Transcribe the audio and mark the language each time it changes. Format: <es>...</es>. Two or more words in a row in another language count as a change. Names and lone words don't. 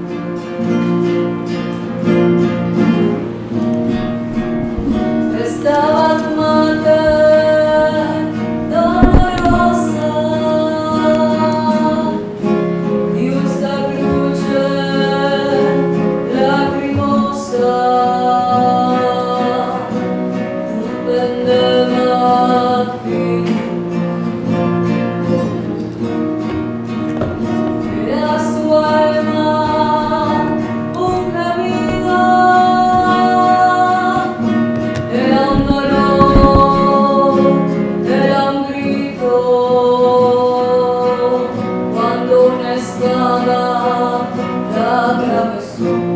<la>Stabat Mater dolorosa, justa cruce lacrimosa, tu pendebat figlio.</la> <es>Era su alma un gemido, era un dolor, era un grito, cuando una espada la atravesó.</es>